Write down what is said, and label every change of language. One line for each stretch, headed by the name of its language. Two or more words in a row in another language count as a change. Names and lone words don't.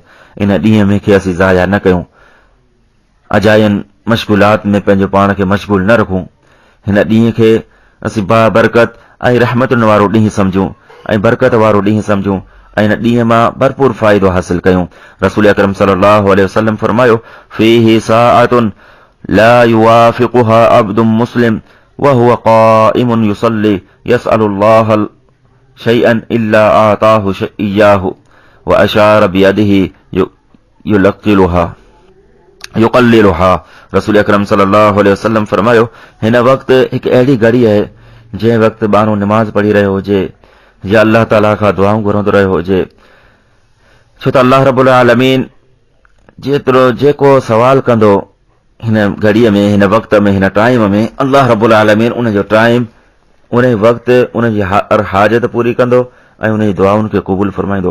Sindhi: इन ॾींहं में खे असीं ज़ाया न कयूं, अजायन मशगूलात में पंहिंजो पाण खे मशगूल न रखूं। हिन ॾींहं खे असीं बाबरकत ऐं रहमतुनि वारो ॾींहुं सम्झूं ऐं बरकत वारो ॾींहुं सम्झूं ऐं इन ॾींहं मां भरपूर फ़ाइदो हासिल कयूं। रसूल अकरम
Arabic: صلى الله عليه وسلم
Sindhi: फरमायो,
Arabic: فيه ساعة لا يوافقها عبد مسلم وهو قائم يصلي يسأل الله شيئا إلا أعطاه إياه و أشار بيده يقللها.
Sindhi: रसूल अकरम
Arabic: صلى الله عليه وسلم
Sindhi: फरमायो, हिन वक़्तु हिकु अहिड़ी घड़ी आहे जंहिं वक़्तु माण्हू निमाज़ पढ़ी रहियो हुजे या अल्लाह ताला खां दुआऊं घुरंदो रहियो हुजे छो त
Arabic: الله رب العالمين
Sindhi: जेतिरो जेको सवाल कंदो हिन घड़ीअ में, हिन वक़्त में, हिन टाइम में,
Arabic: الله رب العالمين
Sindhi: उन जो टाइम, उन वक़्त उन जी हर हाजत पूरी कंदो ऐं उन जी दुआउनि खे क़बूल फरमाईंदो।